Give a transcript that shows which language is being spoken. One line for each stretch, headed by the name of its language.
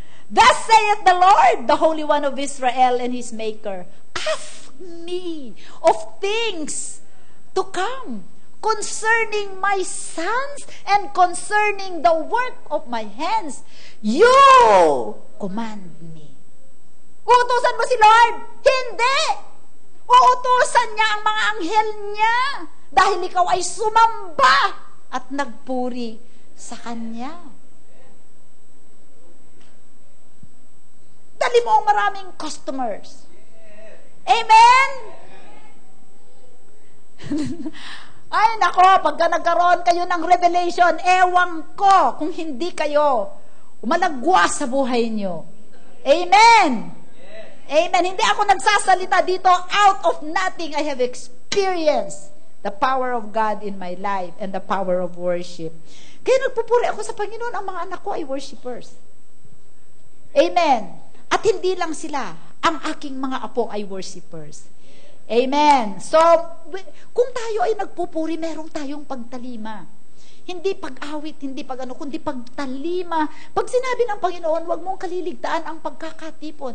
English: Thus saith the Lord, the Holy One of Israel and His Maker, ask me of things to come concerning my sons and concerning the work of my hands. You command me.
Filipino: Uutusan mo si Lord? Hindi! Uutusan niya ang mga anghel niya dahil ikaw ay sumamba at nagpuri sa Kanya. Dali mo ang maraming customers. Amen? Ay, nako, pagka nagkaroon kayo ng revelation, ewan ko kung hindi kayo umalagwas sa buhay nyo. Amen? Amen. Hindi ako nagsasalita dito
English: out of nothing. I have experienced the power of God in my life and the power of worship.
Filipino: Kaya nagpupuri ako sa Panginoon, ang mga anak ko ay worshipers. Amen. At hindi lang sila, ang aking mga apo ay worshipers. Amen. So, kung tayo ay nagpupuri, meron tayong pagtalima. Hindi pag-awit, hindi pag-ano, kundi pagtalima. Pag sinabi ng Panginoon, huwag mong kaliligtaan ang pagkakatipon.